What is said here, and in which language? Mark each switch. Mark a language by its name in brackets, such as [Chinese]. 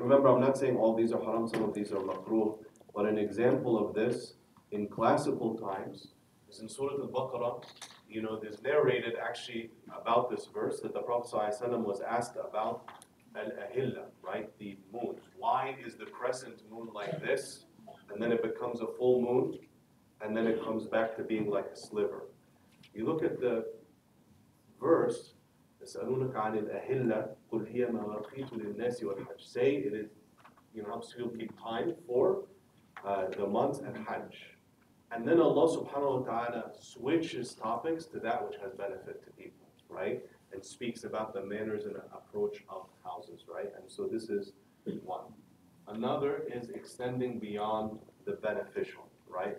[English] Remember, I'm not saying all these are haram, some of these are makruh, but an example of this in classical times is in Surah Al-Baqarah. There's narrated actually about this verse that the Prophet ﷺ was asked about al-ahilla, right? The moons. Why is the crescent moon like this, and then it becomes a full moon, and then it comes back to being like a sliver? You look at the verse, [Arabic] يَسْأَلُونَكَ عَنِ الْأَهِلَّةِ قُلْ هِيَ مَوَاقِيتُ لِلنَّاسِ وَالْحَجِّ. [English] Say it is, helps you keep time for the months and Hajj. And then Allah subhanahu wa ta'ala switches topics to that which has benefit to people, right? And speaks about the manners and approach of houses, right? And so this is one. Another is extending beyond the beneficial, right?